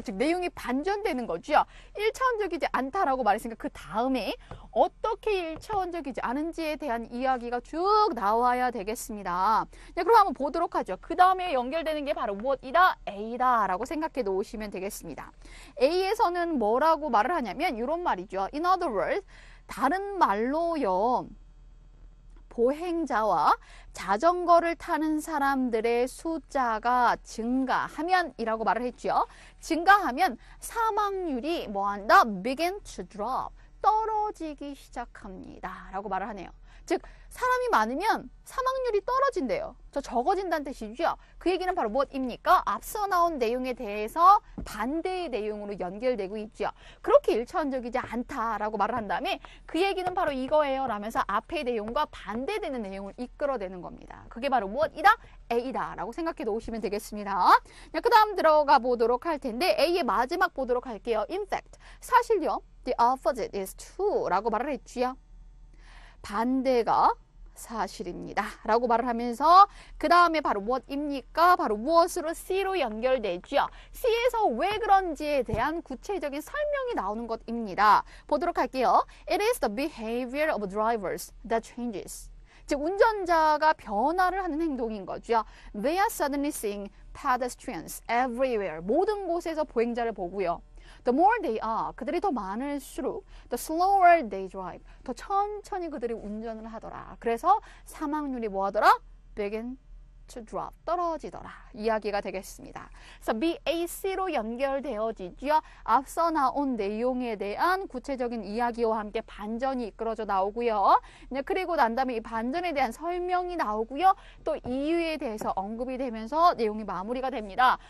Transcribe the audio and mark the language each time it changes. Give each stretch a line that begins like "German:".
Korean: 즉 내용이 반전되는 거죠. 1차원적이지 않다라고 말했으니까 그 다음에 어떻게 1차원적이지 않은지에 대한 이야기가 쭉 나와야 되겠습니다. 네, 그럼 한번 보도록 하죠. 그 다음에 연결되는 게 바로 무엇이다? A다 라고 생각해 놓으시면 되겠습니다. A에서는 뭐라고 말을 하냐면 이런 말이죠.
English: In other words,
Korean: 다른 말로요. 보행자와 자전거를 타는 사람들의 숫자가 증가하면 이라고 말을 했죠. 증가하면 사망률이 뭐한다?
English: begin to drop,
Korean: 떨어지기 시작합니다. 라고 말을 하네요. 즉 사람이 많으면 사망률이 떨어진대요. 저 적어진다는 뜻이죠. 그 얘기는 바로 무엇입니까? 앞서 나온 내용에 대해서 반대의 내용으로 연결되고 있죠. 그렇게 일차원적이지 않다라고 말을 한 다음에 그 얘기는 바로 이거예요 라면서 앞의 내용과 반대되는 내용을 이끌어내는 겁니다. 그게 바로 무엇이다? A다 라고 생각해 놓으시면 되겠습니다. 그 다음 들어가 보도록 할 텐데 A의 마지막 보도록 할게요.
English: In fact,
Korean: 사실요.
English: The opposite is true
Korean: 라고 말을 했지요. 반대가 사실입니다 라고 말을 하면서 그 다음에 바로 무엇입니까? 바로 무엇으로? C로 연결되죠. C에서 왜 그런지에 대한 구체적인 설명이 나오는 것입니다. 보도록 할게요.
English: It is the behavior of drivers that changes.
Korean: 즉 운전자가 변화를 하는 행동인 거죠.
English: They are suddenly seeing pedestrians everywhere.
Korean: 모든 곳에서 보행자를 보고요.
English: The more they are,
Korean: 그들이 더 많을수록
English: the slower they drive,
Korean: 더 천천히 그들이 운전을 하더라. 그래서 사망률이 뭐하더라?
English: begin to drop,
Korean: 떨어지더라. 이야기가 되겠습니다. 그래서 BAC로 연결되어지죠. 앞서 나온 내용에 대한 구체적인 이야기와 함께 반전이 이끌어져 나오고요. 그리고 난 다음에 이 반전에 대한 설명이 나오고요. 또 이유에 대해서 언급이 되면서 내용이 마무리가 됩니다.